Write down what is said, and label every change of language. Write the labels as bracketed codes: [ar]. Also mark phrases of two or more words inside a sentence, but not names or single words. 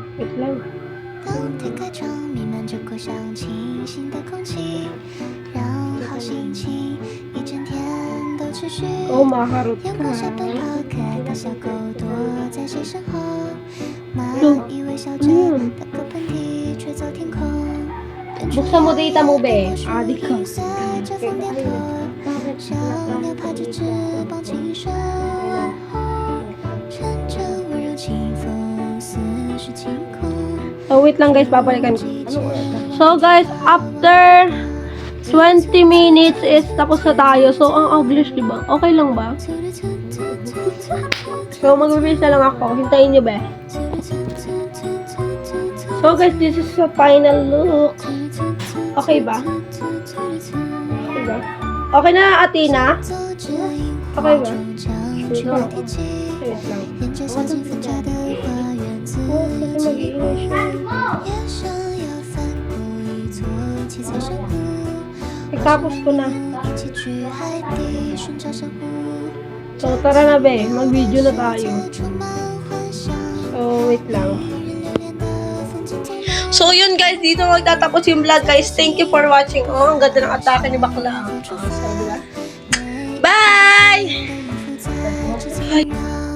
[tl] Wait lang. [zh] 当天开窗，弥漫着扩香清新的空气，让好心情一整天都持续。 Oh, makarot 阳 [tl] ka. [zh] 光下奔跑，可爱的小狗躲在谁身后，蚂蚁微笑着，打个喷嚏，吹走天空。 [tl] Buksan mo data mo, be. Adik ka. [zh] 随着风点头，小鸟拍着翅膀轻声，乘着温柔清风，似是晴空。 [tl] So, wait lang guys, babalikan ko. So guys, [en] after 20 minutes is [tl] tapos na tayo. So, ang English, di ba? Okay lang ba? So, mag-release na lang ako. Hintayin nyo ba? So guys, [en] this is the final look. [tl] Okay ba? Okay ba? Okay na, Athena? Okay ba? Wait lang. Wait lang. Oh, kasi mag-iingay siya. Tapos ko na. So, tara na be. Mag-video na tayo. So, wait lang. So, yun guys. Dito magtatapos yung [en] vlog guys. Thank you for watching. [tl] Oh, ang ganda ng atake ni Bakla. [en] Bye! Bye!